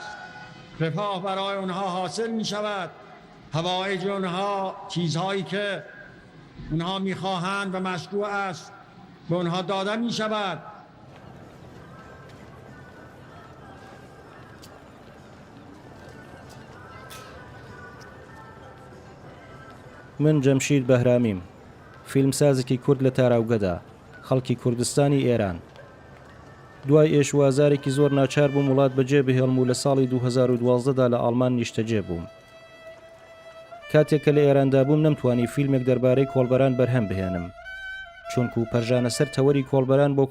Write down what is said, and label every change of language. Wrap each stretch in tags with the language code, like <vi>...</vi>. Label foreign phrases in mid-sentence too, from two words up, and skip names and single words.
<fa>رفاه برای اونها حاصل می شود. حوایج اونها چیزهایی که اونها می خواهند و مشروع است به اونها داده می شود.</fa> <ckb>من جەمشید بەهرامیم فیلمسازێکی کورد لە تاراوگەدا خەڵکی کوردستانی ئێران دوای ئێشوازارێکی زۆر ناچار بووم وڵات بەجێ بهێڵم و لە ساڵی 2012دا لە ئاڵمان نیشتەجێ بووم کاتێک کە لە ئێراندا بووم نەمتوانی فیلمێک دەربارەی کۆڵبەران بەرهەم بهێنم چونکو پەرژانە سەر تەوەری کۆڵبەران بۆ</ckb>